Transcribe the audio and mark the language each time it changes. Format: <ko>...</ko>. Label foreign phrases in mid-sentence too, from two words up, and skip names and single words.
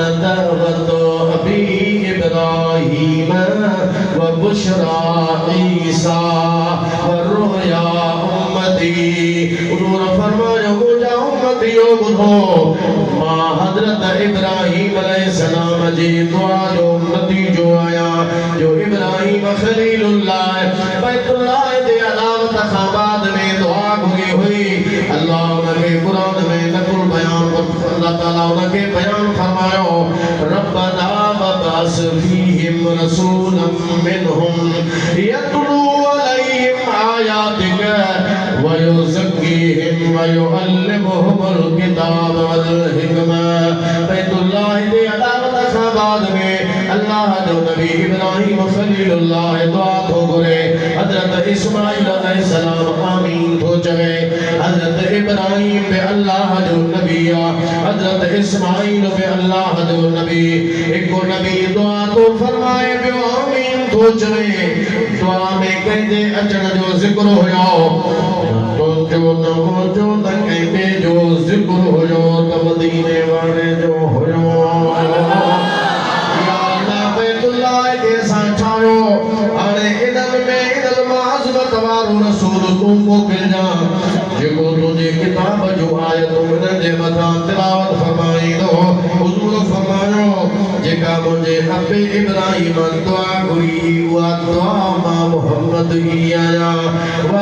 <ar>دعوة أبي إبراهيم وبشرى عيسى ورؤيا أمتي</ar> <sd>हुज़ूर फरमायो मुंहिंजा उम्मतियो ॿुधो मां हज़रत इब्राहीम अलैहिस्सलाम जी दुआ जो नतीजो आया जो इब्राहीम खलीलुल्लाह बैतुल्लाह जे अलावत खां बाद में दुआ घुरी हुई अल्लाह उनके कुरान में नकुल बयान अल्लाह ताला उनके बयान फरमायो</sd> <ar>ربنا وابعث فيهم رسولا منهم يتلو عليهم آياتك ويزكيهم ويعلمهم الكتاب والحكمة</ar> <sd>बैतुल्लाह जे अलावत खां बाद में अल्लाह जो नबी इब्राहीम खलीलुल्लाह दुआ थो घुरे हज़रत इस्माइल अलैहिस्सलाम आमीन थो चवे हज़रत इब्राहीम पे अल्लाह जो नबी हज़रत इस्माइल पे अल्लाह जो नबी एको नबी दुआ तो फरमाए पियो आमीन थो चवे दुआ में कंहिंजे अचण जो ज़िक्र हुयो तो जो न जो न कंहिंजे जो ज़िक्र हुयो त मदीने वारे जो हुयो या अल्लाह बैतुल्लाह के साचायो हाणे इन्हनि में इन्हनि मां अज़मत वारो रसूल तूं मोकिलिजा जेको तुंहिंजे किताब जो आयतूं इन्हनि जे मथां तिलावत फरमाईंदो हुज़ूर फरमायो जेका मुंहिंजे अबे इब्राहीम दुआ घुरी उहा दुआ मां मुहम्मद ई आहियां वा</sd>